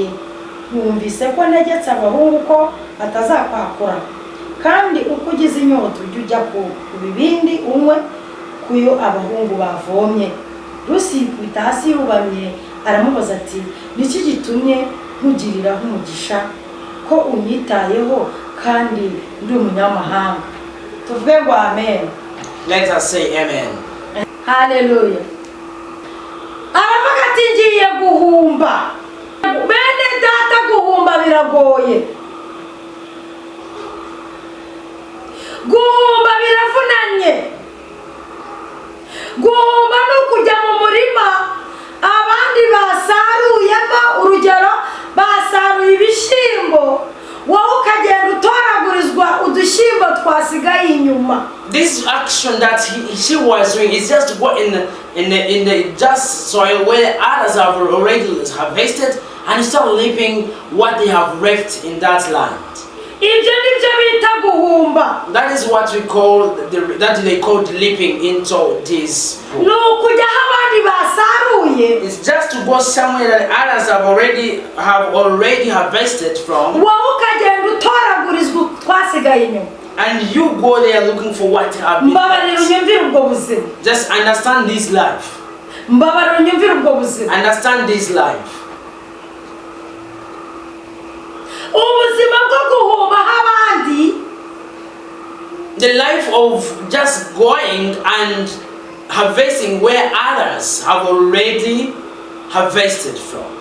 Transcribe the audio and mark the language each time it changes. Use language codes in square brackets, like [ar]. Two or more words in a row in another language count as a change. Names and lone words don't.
[rw] Nkumvise ko ntegetse abahungu ko batazakwakura, kandi uko ugize inyota ujye ujya ku bibindi unywe kuyo abahungu bavomye. Rusi yikubita hasi yubamye aramubaza ati, niki gitumye nkugiriraho umugisha ko unyitayeho kandi ndi umunyamahanga? Tuvuge ngo amen. [en] Let us say amen. Hallelujah. [rw] Aravuga ati, ngiye guhumba. Bene data, guhumba biragoye. Guhumba biravunanye. Guhumba no kujya mu murima abandi basaruyemo. Urugero, basaruye ibishimbo, wowe ukagenda utoragurizwa udushyimbo twasigaye inyuma. [en] This action that she was doing is just to go in the just soil where others have already harvested and start leaping what they have left in that land. [rw] Ibyo nibyo bita guhumba. [en] That is what we call that they call leaping into this. [rw] No kujya abandi basaruye. [en] It's just to go somewhere that others have already harvested from. [rw] Wowe ukagenda utoragurizwa twasigaye inyuma. [en] And you go there looking for what have been left. Just understand this life. Understand this life. The life of just going and harvesting where others have already harvested from.